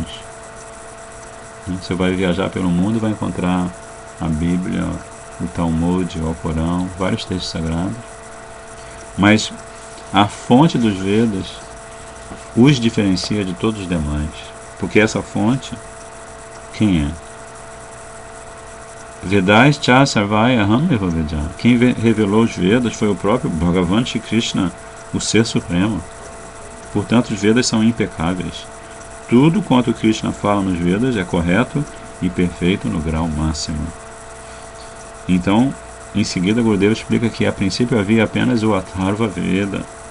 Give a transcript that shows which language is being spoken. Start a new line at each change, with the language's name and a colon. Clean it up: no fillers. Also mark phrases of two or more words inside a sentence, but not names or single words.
Portuguese: Você vai viajar pelo mundo e vai encontrar a Bíblia, o Talmud, o Alcorão, vários textos sagrados, mas a fonte dos Vedas os diferencia de todos os demais, porque essa fonte, quem é?
Sanskrit: Vedas cha sarvaya aham eva vedya.
Portuguese: Quem revelou os Vedas foi o próprio Bhagavan Shri Krishna, o Ser Supremo. Portanto, os Vedas são impecáveis. Tudo quanto Krishna fala nos Vedas é correto e perfeito no grau máximo. Então, em seguida, Gurudeva explica que a princípio havia apenas o Atharva Veda.